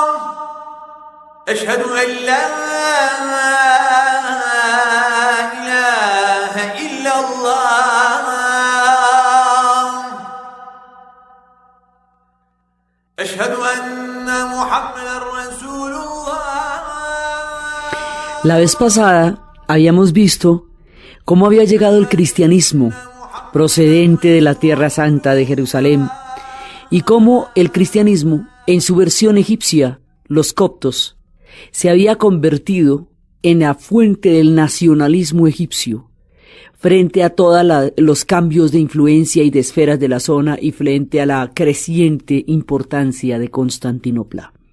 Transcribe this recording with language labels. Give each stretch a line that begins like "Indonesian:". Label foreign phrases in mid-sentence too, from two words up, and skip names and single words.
Arabic: أشهد أن لا إله إلا الله. أشهد أن محمدا رسول الله.
Spanish: La vez pasada habíamos visto cómo había llegado el cristianismo procedente de la Tierra Santa de Jerusalén y cómo el cristianismo, en su versión egipcia, los coptos, se había convertido en la fuente del nacionalismo egipcio frente a todos los cambios de influencia y de esferas de la zona y frente a la creciente importancia de Constantinopla.